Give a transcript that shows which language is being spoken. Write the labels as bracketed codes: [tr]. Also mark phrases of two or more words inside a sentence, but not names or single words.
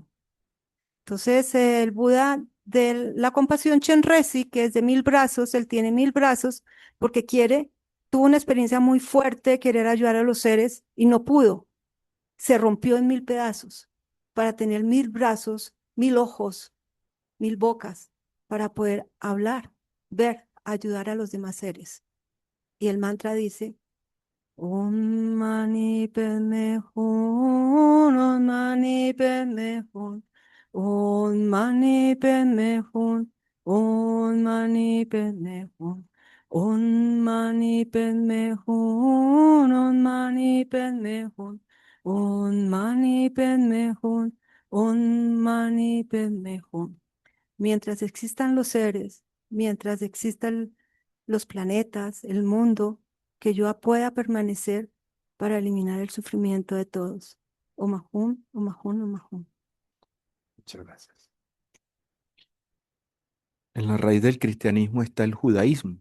[es] Entonces, el Buda de la compasión Chenrezig, que es de 1000 brazos, él tiene 1000 brazos porque tuvo una experiencia muy fuerte de querer ayudar a los seres y no pudo. Se rompió en 1000 pedazos para tener 1000 brazos, 1000 ojos, 1000 bocas, para poder hablar, ver, ayudar a los demás seres. Y el mantra dice, [sa] ॐ मणि पद्मे हूं, ॐ मणि पद्मे हूं, ॐ मणि पद्मे हूं, ॐ मणि पद्मे हूं, ॐ मणि पद्मे हूं, ॐ मणि पद्मे हूं, ॐ मणि पद्मे हूं, ॐ मणि पद्मे हूं. [es] Mientras existan los seres, mientras existan los planetas, el mundo, que yo pueda permanecer para eliminar el sufrimiento de todos. [sa] ॐ आः हूं, ॐ आः हूं, ॐ आः हूं. [es] Muchas gracias. En la raíz del cristianismo está el judaísmo.